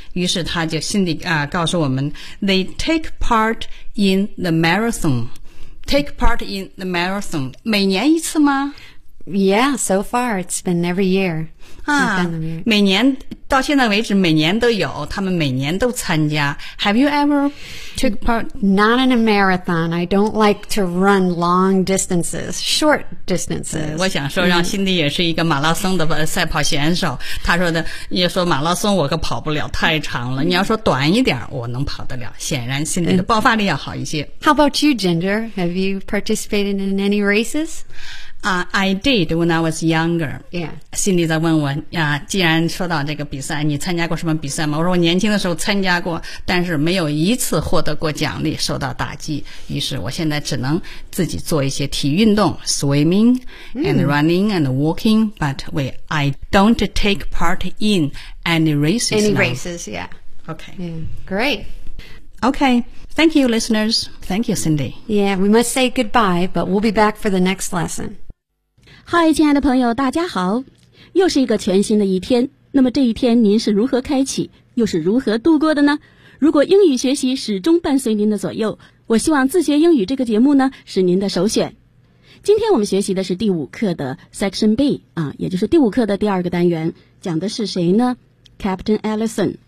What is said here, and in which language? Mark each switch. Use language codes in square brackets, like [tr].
[zh] 于是他就心里啊告诉我们 ， [en] They take part in the marathon. Take part in the marathon. [zh] 每年一次吗？ [en] Yeah, so far it's been every year. [zh] 啊，每年到现在为止每年都有，他们每年都参加。 [en] Have you ever took part? Not in a marathon. I don't like to run long distances, short distances. [zh] 我想说让辛迪也是一个马拉松的赛跑选手。他说的，你说马拉松我可跑不了，太长了。你要说短一点我能跑得了。显然辛迪的爆发力要好一些。 [en] How about you, Ginger? Have you participated in any races? I did when I was younger. Yeah. [zh] Cindy 在问我啊，既然说到这个比赛，你参加过什么比赛吗？我说我年轻的时候参加过，但是没有一次获得过奖励，受到打击。于是我现在只能自己做一些体育运动 ， [en] swimming and running and walking. But wait, I don't take part in any races. Any、 now. races? Yeah. Okay. Yeah. Great. Okay. Thank you, listeners. Thank you, Cindy. Yeah, we must say goodbye, but we'll be back for the next lesson. [zh] Hi, 亲爱的朋友，大家好。又是一个全新的一天，那么这一天您是如何开启，又是如何度过的呢？如果英语学习始终伴随您的左右，我希望自学英语这个节目呢，是您的首选。今天我们学习的是第五课的 Section B, 啊，也就是第五课的第二个单元，讲的是谁呢？Captain Allison.